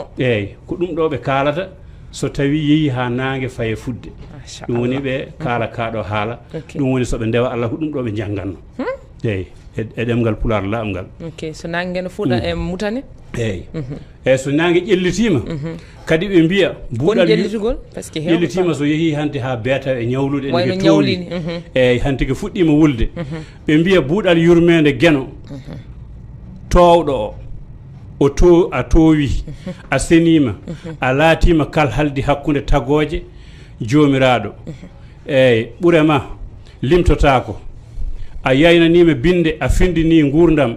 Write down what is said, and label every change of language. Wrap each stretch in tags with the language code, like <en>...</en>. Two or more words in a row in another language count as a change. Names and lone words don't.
<ff>eyyi ko ɗum ɗo ɓe kalata so tawi yeehi ha nangue faye fudde ɗum woni ɓe kaala kaɗo haala ɗum woni soɓe ndewa Allah ko ɗum ɗo ɓe jangganno eyyi e ɗemgal Pulaar lamgal ok so nangue no fuɗa e mutane eyyi eyyi so nangue ƴellitima kadi ɓe mbiya buuɗal ƴellitugol</ff> <fr>par ce que</fr> <ff>ƴellitima so yeehi hanti ha beeta e ñawlude ene ñawlini eyyi hanti ko fuɗɗima wulde ɓe mbiya buuɗal yurmede gueno towɗo o a toowi a senima a laatima kal haldi hakkude tagoje jomiraɗo eyyi ɓurema limtotako a yaynanima binde a findini gurdam</ff>